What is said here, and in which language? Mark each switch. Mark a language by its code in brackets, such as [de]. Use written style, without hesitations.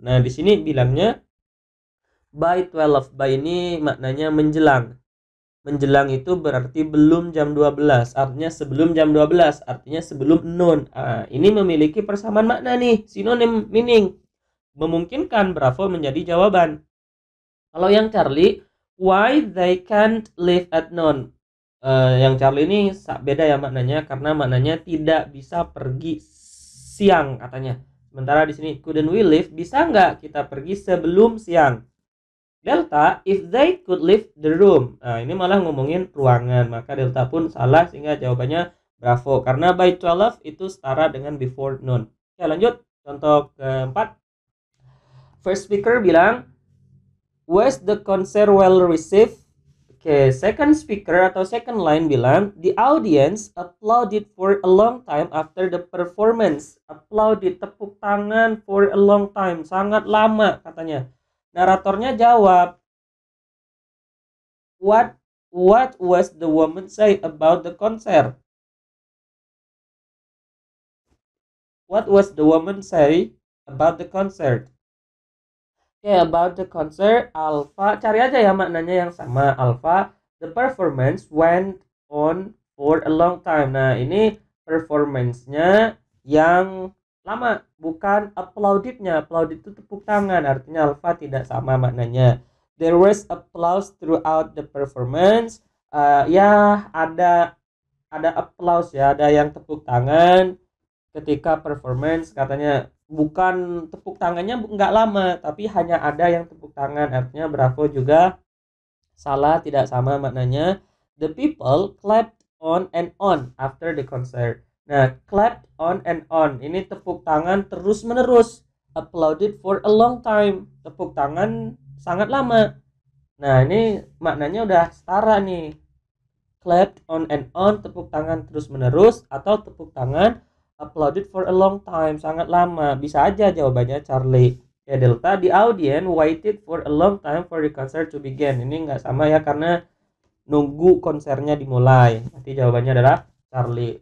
[id] Nah, di sini bilangnya by 12. By ini maknanya menjelang. Menjelang itu berarti belum jam 12. Artinya sebelum jam 12. Artinya sebelum noon. Ini memiliki persamaan makna nih. [en] Synonym meaning. [id] Memungkinkan. Bravo menjadi jawaban. Kalau yang [en] Charlie, why they can't leave at noon? [id] Yang Charlie ini beda ya maknanya. Karena maknanya tidak bisa pergi siang katanya. Sementara di sini [en] couldn't we leave? [id] Bisa nggak kita pergi sebelum siang? [en] Delta, if they could leave the room. [id] Nah, ini malah ngomongin ruangan. Maka delta pun salah sehingga jawabannya bravo. Karena [en] by 12 [id] itu setara dengan [en] before noon. [id] Oke, lanjut. Contoh keempat. [en] First speaker [id] bilang, [en] was the concert well received? Oke, second speaker [id] atau [en] second line [id] bilang, [en] the audience applauded for a long time after the performance. [id] Applauded, tepuk tangan [en] for a long time. [id] Sangat lama katanya. Naratornya jawab, [en] what was the woman say about the concert? What was the woman say about the concert? About the concert, alpha, cari aja ya maknanya yang sama. Alpha, the performance went on for a long time. [id] Nah, ini performance-nya yang lama, bukan applauded-nya. Applauded itu tepuk tangan, artinya alpha tidak sama maknanya. [en] There was applause throughout the performance. [id] Ya ada applause ya, ada yang tepuk tangan ketika performance. Katanya bukan tepuk tangannya nggak lama, tapi hanya ada yang tepuk tangan, artinya bravo juga salah, tidak sama maknanya. [en] The people clapped on and on after the concert. [id] Nah, [en] clapped on and on [id] ini tepuk tangan terus menerus. [en] Applauded for a long time, [id] tepuk tangan sangat lama. Nah, ini maknanya udah setara nih. [en] Clapped on and on, [id] tepuk tangan terus menerus, atau tepuk tangan [en] applauded for a long time, [id] sangat lama. Bisa aja jawabannya Charlie. [en] Delta, the audience waited for a long time for the concert to begin. [id] Ini nggak sama ya, karena nunggu konsernya dimulai. Nanti jawabannya adalah Charlie.